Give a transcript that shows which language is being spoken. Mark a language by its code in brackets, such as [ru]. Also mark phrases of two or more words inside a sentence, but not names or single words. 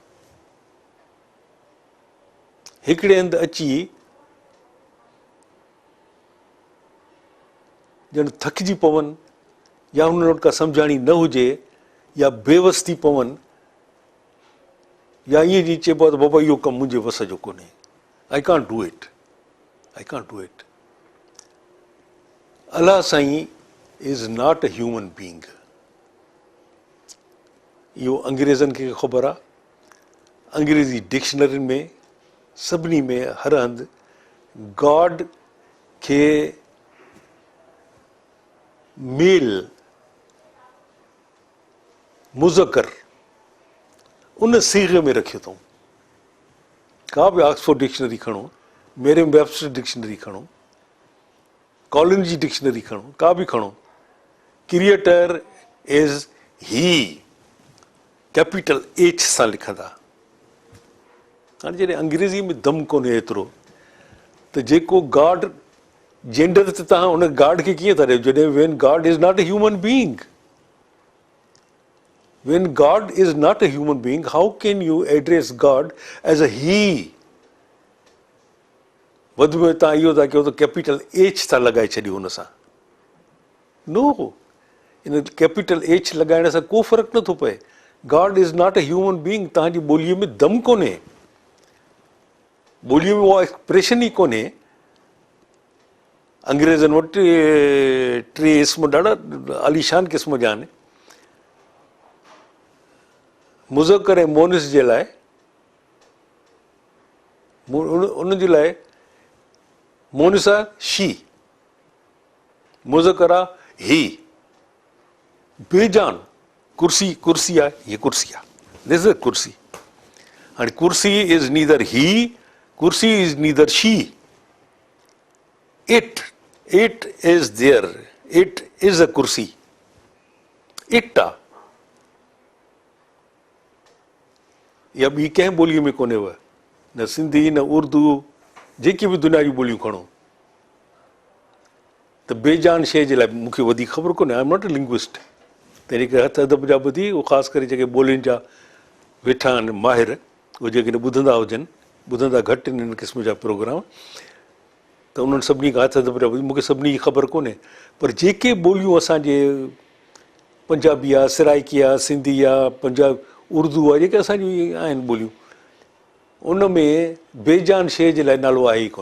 [sd] हिकिड़े हंधि अची ॼण थकिजी पवनि, या हुननि वटि का सम्झाणी न हुजे, या बेवस थी पवनि, या ईअं जी चइबो आहे त बाबा इहो कमु मुंहिंजे वस जो कोन्हे, [en] I can't do it, I can't do it. Allah Saeen is not a human being. [sd] इहो अंग्रेज़नि खे ख़बर आहे। अंग्रेज़ी डिक्शनरियुनि में, सभिनी में, हर हंधि गॉड खे मेल, मुज़कर, उन सीगे में रखियो अथऊं। का बि ऑक्सफोर्ड डिक्शनरी खणो, मेरियम वेबस्टर डिक्शनरी खणो, कॉलिन जी डिक्शनरी खणो, का बि खणो, [en] Creator is he, capital H [sd] सां लिखंदा। हाणे जॾहिं अंग्रेज़ी में दम कोन्हे एतिरो, त जेको गॉड जेंडर ते तव्हां उन गॉड खे कीअं था ॾियो, जॾहिं [en] when God is not a human being. When God is not a human being, how can you address God as a he? [sd] वध में तव्हां इहो था कयो त [en] capital H [sd] था लॻाए छॾियो हुन सां। नो, इन [en] capital H [sd] लॻाइण सां को फ़र्क़ु नथो पए। [en] God is not a human being. [sd] तव्हांजी ॿोलीअ में दम कोन्हे, ॿोलीअ में उहा एक्सप्रेशन ई कोन्हे। अंग्रेज़नि वटि टे इस्म ॾाढा आलीशान क़िस्म जा आहिनि। मुज़कर ऐं मोनिस जे लाइ, उन जे लाइ मोनिस आहे शी, मुज़कर आहे ही। बेजान कुर्सी, कुर्सी आहे, हीअ कुर्सी आहे, [en] this is [sd] कुर्सी। [en] हाणे kursi is neither he, kursi is neither she. It is there, it is a kursi, it aahe. [sd] या ॿी कंहिं ॿोलीअ में कोन्हे, न सिंधी न उर्दू, जेकी बि दुनिया जूं ॿोलियूं खणो। त बेजान शइ जे लाइ मूंखे वधीक ख़बर कोन्हे, [en] I am not a linguist. [sd] तंहिंजे करे हथ अदब जा ॿुधी, उहो ख़ासि करे जेके ॿोलियुनि जा वेठा आहिनि माहिर, उहे जेकॾहिं ॿुधंदा हुजनि, ॿुधंदा घटि आहिनि इन क़िस्म जा प्रोग्राम, त उन्हनि सभिनी खां हथ अदब जा ॿुधी। मूंखे सभिनी जी ख़बर कोन्हे, पर जेके ॿोलियूं असांजे पंजाबी आहे, सराइकी आहे, सिंधी आहे, पंजाब उर्दू आहे, जेके असांजी आहिनि ॿोलियूं, उन में बेजान शइ जे लाइ नालो आहे ई कोन।